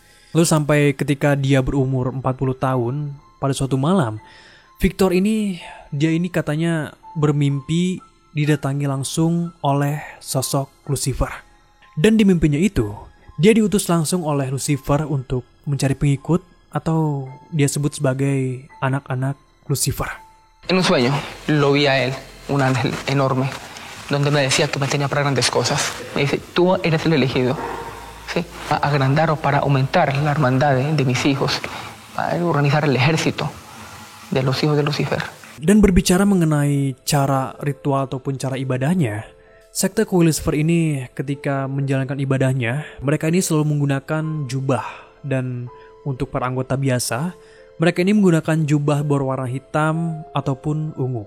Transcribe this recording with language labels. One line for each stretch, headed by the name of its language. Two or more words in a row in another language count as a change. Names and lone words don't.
Indonesian: Lalu sampai ketika dia berumur 40 tahun, pada suatu malam, Victor ini katanya bermimpi didatangi langsung oleh sosok Lucifer. Dan di mimpinya itu, dia diutus langsung oleh Lucifer untuk mencari pengikut atau dia sebut sebagai anak-anak Lucifer.
Spanish: En un sueño lo vi a él, un ángel enorme, donde me decía que me tenía para grandes cosas. Me dice, tú eres el elegido, ¿sí? Para agrandar o para aumentar la hermandad de mis hijos, para organizar el ejército de los hijos de Lucifer.
Indonesian: Dan berbicara mengenai cara ritual ataupun cara ibadahnya, sekte kuil Lucifer ini ketika menjalankan ibadahnya, mereka ini selalu menggunakan jubah. Dan untuk para anggota biasa, mereka ini menggunakan jubah berwarna hitam ataupun ungu.